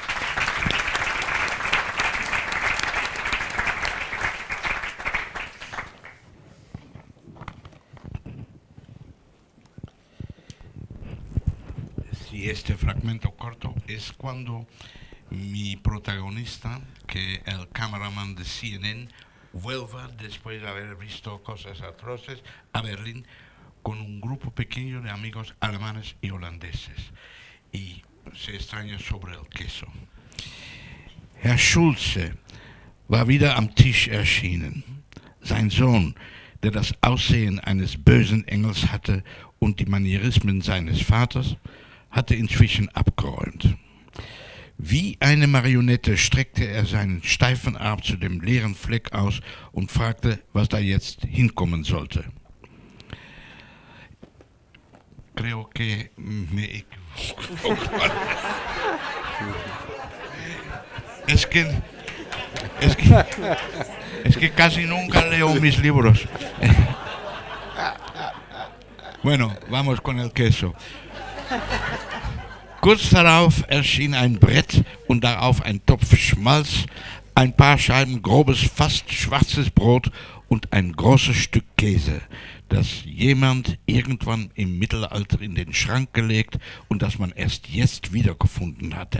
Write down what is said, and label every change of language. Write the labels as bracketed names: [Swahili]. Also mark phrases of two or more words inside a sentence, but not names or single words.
[Spanish] Sí, este fragmento corto es cuando mi protagonista, que el cameraman de CNN, vuelva después de haber visto cosas atroces a Berlín con un grupo pequeño de amigos alemanes y holandeses y se extraña sobre el queso. [German] Herr Schulze war wieder am Tisch erschienen. Sein Sohn, der das Aussehen eines bösen Engels hatte und die Manierismen seines Vaters, hatte inzwischen abgeräumt. Wie eine Marionette streckte er seinen steifen Arm zu dem leeren Fleck aus und fragte, was da jetzt hinkommen sollte. [Spanish] Creo que me equivoco. Es que casi nunca leo mis libros. Bueno, vamos con el queso. [German] Kurz darauf erschien ein Brett und darauf ein Topf Schmalz, ein paar Scheiben grobes, fast schwarzes Brot und ein großes Stück Käse, das jemand irgendwann im Mittelalter in den Schrank gelegt und das man erst jetzt wiedergefunden hatte.